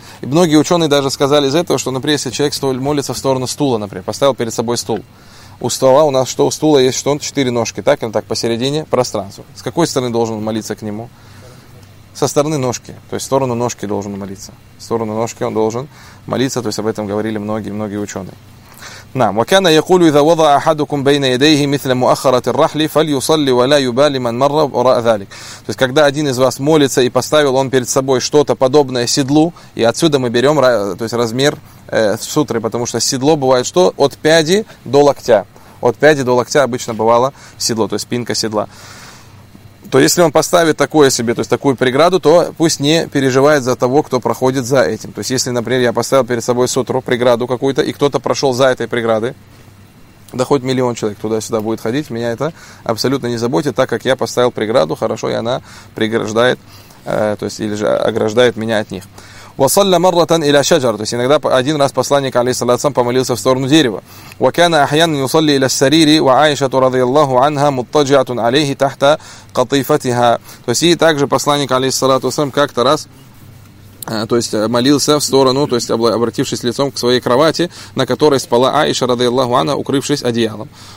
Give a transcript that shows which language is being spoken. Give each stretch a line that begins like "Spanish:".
Russian: И многие ученые даже сказали из этого, что, например, если человек молится в сторону стула, например, поставил перед собой стул, у стола у нас что? У стула есть что? Четыре ножки, так? Или так, посередине пространства. С какой стороны должен молиться к нему? Со стороны ножки. То есть в сторону ножки должен молиться. В сторону ножки он должен молиться. То есть об этом говорили многие-многие ученые.
Arabic: نعم وكان يقول إذا وضع أحدكم بين يديه مثل مؤخرة الرحل فليصلي ولا يبالي من مر وراء ذلك.
Russian: То есть когда один из вас молится и поставил он перед собой что-то подобное седлу, и отсюда мы берем, то есть размер сутры, потому что седло бывает что? От пяди до локтя. От пяди до локтя обычно бывало седло, то есть спинка седла. То если он поставит такое себе, то есть такую преграду, то пусть не переживает за того, кто проходит за этим. То есть если, например, я поставил перед собой сутру, преграду какую-то, и кто-то прошел за этой преградой, да хоть миллион человек туда-сюда будет ходить, меня это абсолютно не заботит, так как я поставил преграду, хорошо, и она преграждает, то есть или же ограждает меня от них.
Arabic: وصلى مرة إلى شجرة.
Russian: То есть иногда один раз посланник
Arabic: عليه الصلاة والسلام
Russian: помолился в сторону дерева.
Arabic: وكان أحيانا يصلي إلى السرير وعائشة رضي الله عنها مضطجعة عليه تحت قطيفتها.
Russian: То есть и также посланник
Arabic: عليه الصلاة والسلام
Russian: как-то раз, то есть молился в сторону, то есть обратившись лицом к своей кровати, на которой спала Аиша
Arabic: رضي الله عنها,
Russian: укрывшись одеялом.